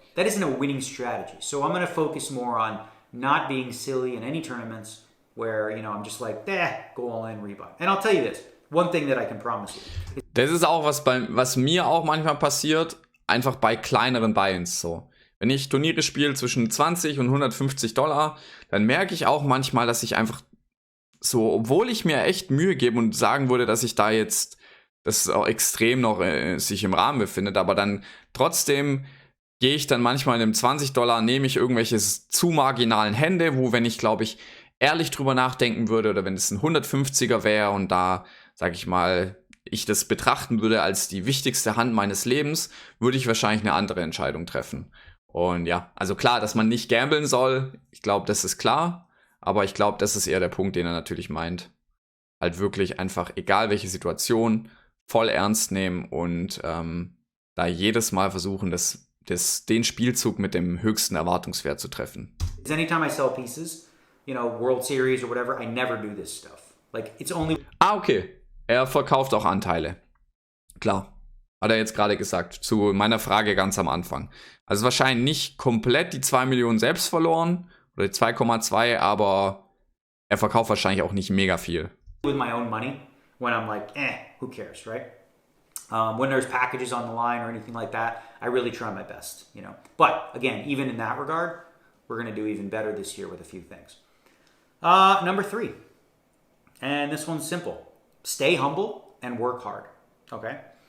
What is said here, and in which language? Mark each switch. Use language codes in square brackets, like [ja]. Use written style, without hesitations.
[en] That isn't a winning strategy. So I'm going to focus more on not being silly in any tournaments where, I'm just like, go all in, rebuy. And I'll tell you this, one thing that I can promise you. [de] Das ist auch was mir auch manchmal passiert, einfach bei kleineren Buy-ins so. Wenn ich Turniere spiele zwischen 20 und $150, dann merke ich auch manchmal, dass ich einfach so, obwohl ich mir echt Mühe gebe und sagen würde, dass ich da jetzt, das auch extrem noch sich im Rahmen befindet, aber dann trotzdem gehe ich dann manchmal in einem $20, nehme ich irgendwelche zu marginalen Hände, wo, wenn ich, glaube ich, ehrlich drüber nachdenken würde oder wenn es ein 150er wäre und da, sag ich mal, ich das betrachten würde als die wichtigste Hand meines Lebens, würde ich wahrscheinlich eine andere Entscheidung treffen. Und ja, also klar, dass man nicht gamblen soll, ich glaube, das ist klar, aber ich glaube, das ist eher der Punkt, den er natürlich meint. Halt wirklich einfach, egal welche Situation, voll ernst nehmen und da jedes Mal versuchen, den Spielzug mit dem höchsten Erwartungswert zu treffen. [en] Anytime I sell pieces, World Series or whatever, I never do this stuff. Like, it's only... Okay. [de] Er verkauft auch Anteile. Klar. Hat er jetzt gerade gesagt, zu meiner Frage ganz am Anfang. Also wahrscheinlich nicht komplett die 2 Millionen selbst verloren, oder die 2,2, aber er verkauft wahrscheinlich auch nicht mega viel. [en] With my own money, when I'm like, who cares, right? When there's packages on the line or anything like that, I really try my best, But, again, even in that regard, we're going to do even better this year with a few things. Number 3. And this one's simple. Stay humble and work hard, okay?